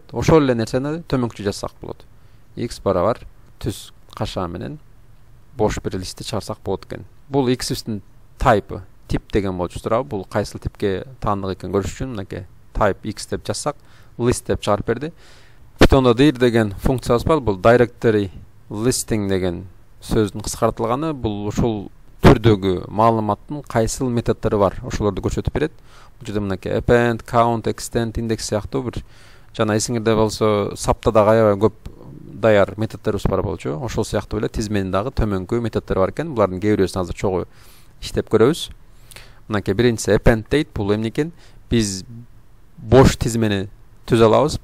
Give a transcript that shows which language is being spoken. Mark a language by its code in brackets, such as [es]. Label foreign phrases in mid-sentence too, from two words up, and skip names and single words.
[ky] Ошол эле нерсени төмөнкүчө жазсак болот. x барабар түз каша менен бош бир листти чыгарсак болот экен. Бул x'ибиздин type тип деген болчу турабы. Бул кайсыл типке таандык экенин көрүш үчүн мынакей type x деп жазсак, list деп чыгарып берди. Python'da dir деген функциябыз бар. Бул [en] directory listing [ky] деген сөздүн кыскартылганы. Бул ушул түрдөгү маалыматтын кайсыл методдору бар, ошолорду көрсөтүп берет. Бул жерде мынакей append, count, extend, index сыяктуу бир жана эсиңизде болсо сапта дагы аябай көп даяр методдорубуз бар болчу. Ошол сыяктуу эле тизменин дагы төмөнкү методдору бар экен. Булардын кээ бирөөсүн азыр чогуу иштеп көрөбүз. Мынакей биринчиси append дейт. Бул эмне экен? Биз бош тизмени түзө алабыз.